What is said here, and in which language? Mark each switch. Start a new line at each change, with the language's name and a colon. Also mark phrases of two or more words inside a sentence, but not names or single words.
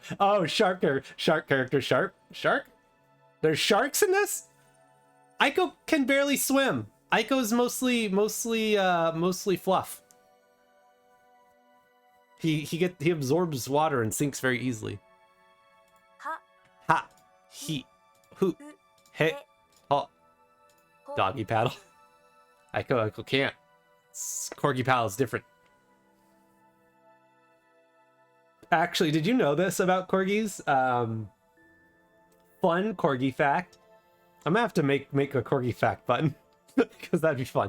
English: Oh, shark character. Shark? There's sharks in this? Iko can barely swim. Iko's mostly fluff. He absorbs water and sinks very easily. Ha, he, hu, he, ha. Doggy paddle. Iko can't. Corgi paddle is different. Actually, did you know this about corgis? Fun corgi fact. I'm gonna have to make a corgi fact button because that'd be fun.